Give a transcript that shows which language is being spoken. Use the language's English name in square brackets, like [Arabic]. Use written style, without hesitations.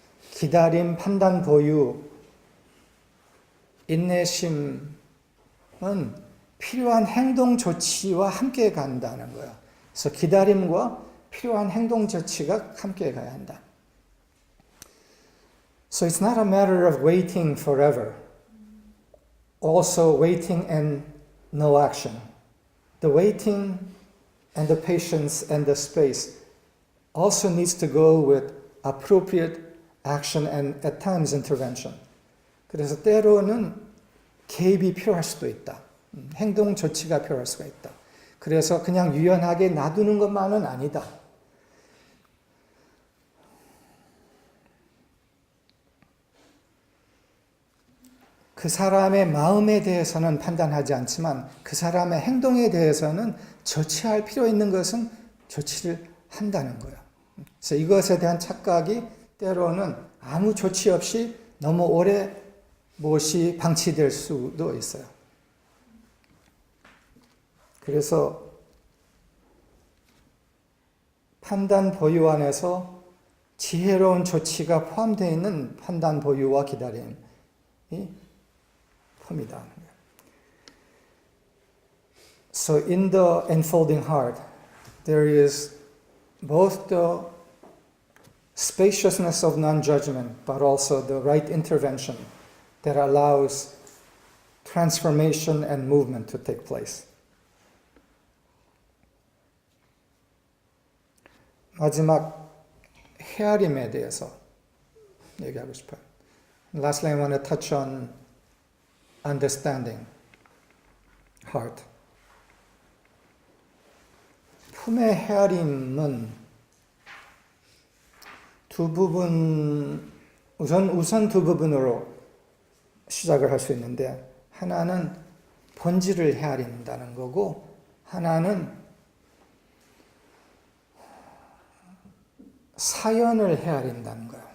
[Korean] 기다림, 판단, 보유, 인내심은 필요한 행동 조치와 함께 간다는 거예요. 그래서 기다림과 필요한 행동 조치가 함께 가야 한다. [English] So it's not a matter of waiting forever. Also waiting and no action. The waiting and the patience and the space also needs to go with appropriate action and at times intervention. [Korean] 그래서 때로는 개입이 필요할 수도 있다. 행동 조치가 필요할 수가 있다. 그래서 그냥 유연하게 놔두는 것만은 아니다. 그 사람의 마음에 대해서는 판단하지 않지만 그 사람의 행동에 대해서는 조치할 필요 있는 것은 조치를 한다는 거예요. 그래서 이것에 대한 착각이 때로는 아무 조치 없이 너무 오래 무엇이 방치될 수도 있어요. 그래서 판단 보유 안에서 지혜로운 조치가 포함되어 있는 판단 보유와 기다림이 폼이다. [English] So in the enfolding heart, there is both the spaciousness of non-judgment, but also the right intervention that allows transformation and movement to take place. [Korean] 마지막 헤아림에 대해서 얘기하고 싶어요. [English] Lastly, I want to touch on understanding, heart. [Korean] 품의 헤아림은 두 부분, 우선 두 부분으로 시작을 할 수 있는데, 하나는 본질을 헤아린다는 거고, 하나는 사연을 헤아린다는 거예요.